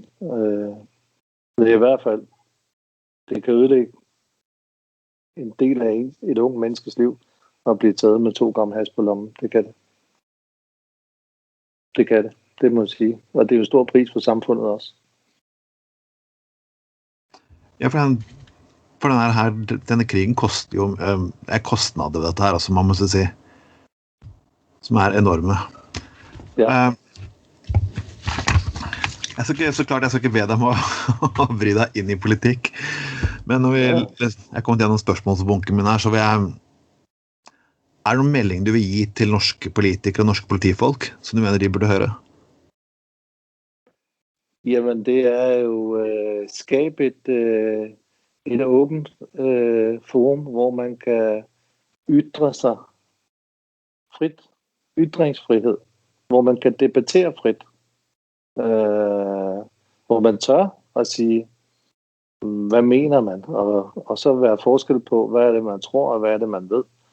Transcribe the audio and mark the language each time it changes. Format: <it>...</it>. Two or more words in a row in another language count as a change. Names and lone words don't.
<da>Det er i hvert fald, det kan ødelægge en del af et ung menneskes liv at blive taget med 2 gram hash på lommen. Det kan det. Det kan det. Det må jeg sige. Og det er jo en stor pris for samfundet også.</da> <no>Ja, for denne krigen koster jo kostnader ved dette her, altså man må si, som er enorme. Ja. Jeg skal ikke be deg om å bry deg inn i politikk, men når jeg kommer til gjennom spørsmålsbunken min her, så er det noen melding du vil gi til norske politikere og norske politifolk, som du mener de burde høre?</no> <da>Jamen, det er jo skabe et åbent forum, hvor man kan ytre sig frit, ytringsfrihed, hvor man kan debattere frit, hvor man tør at sige, hvad mener man, og så være forskel på, hvad er det, man tror, og hvad er det, man ved.</da>